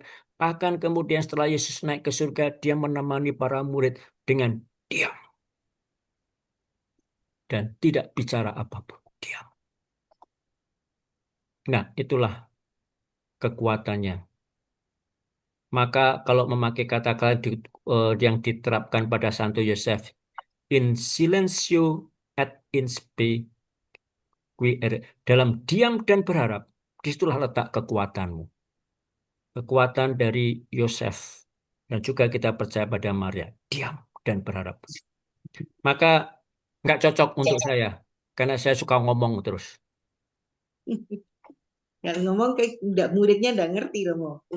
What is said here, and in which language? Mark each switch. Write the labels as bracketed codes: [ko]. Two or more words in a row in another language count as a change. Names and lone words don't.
[id] Bahkan kemudian setelah Yesus naik ke surga, dia menemani para murid dengan diam. Dan tidak bicara apapun. Diam. Nah, itulah kekuatannya. Maka kalau memakai kata-kata yang diterapkan pada Santo Yosef, [la] in silencio et in spe qui erit, [id] dalam diam dan berharap, disitulah letak kekuatanmu. Kekuatan dari Yosef dan juga kita percaya pada Maria, diam dan berharap. Maka nggak cocok untuk saya karena saya suka ngomong terus. Yang ngomong kayak muridnya nggak ngerti Romo.